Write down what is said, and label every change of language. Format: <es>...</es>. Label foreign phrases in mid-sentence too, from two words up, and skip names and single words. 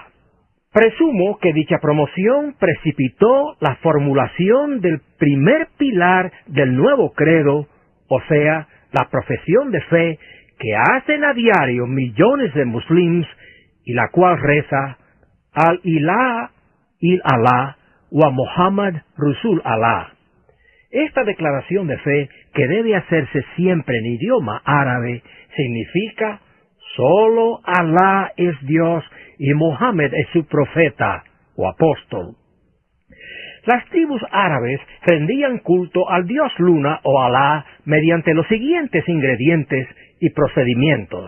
<es>Presumo que dicha promoción precipitó la formulación del primer pilar del nuevo credo, o sea, la profesión de fe que hacen a diario millones de muslims y la cual reza</es> <ar>لا إله إلا الله و محمد رسول الله.</ar> <es>Esta declaración de fe, que debe hacerse siempre en idioma árabe, significa solo Alá es Dios y Mohammed es su profeta o apóstol. Las tribus árabes rendían culto al dios Luna o Alá mediante los siguientes ingredientes y procedimientos.</es>